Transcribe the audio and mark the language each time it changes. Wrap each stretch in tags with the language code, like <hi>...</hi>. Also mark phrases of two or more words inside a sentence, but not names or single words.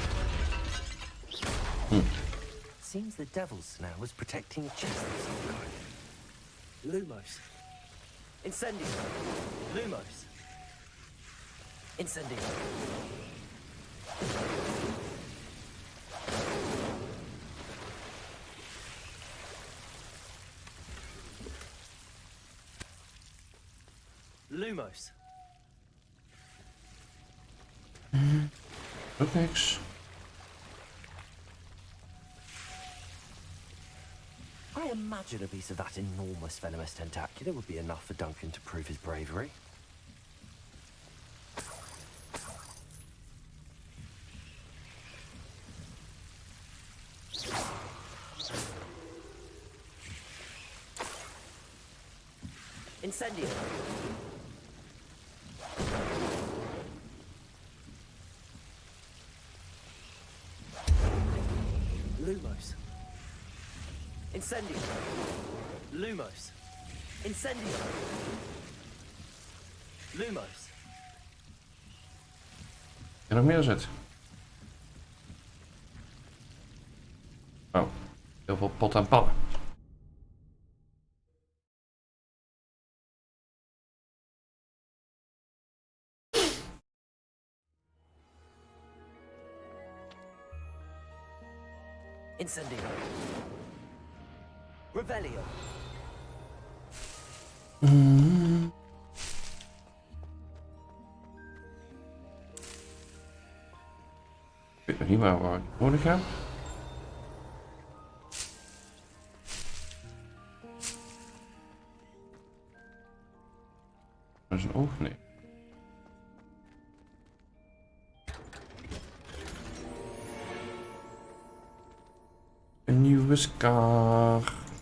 <en>Seems the Devil's Snare was protecting a chest of some kind. Lumos! Incendio! Lumos! Incendio! Lumos.</en> <nl>Ook niks.</nl> <en>I imagine a piece of that enormous venomous tentacular would be enough for Duncan to prove his bravery. Incendio! Lumos! Incendio! Lumos! Incendio! Lumos!</en> <nl>En nog meer zit. Oh, heel veel pot en pannen. Incendio! Revelio! Ik weet nog niet waar ik nodig heb. Dat is een oog? Nee. Een nieuwe scar.</nl>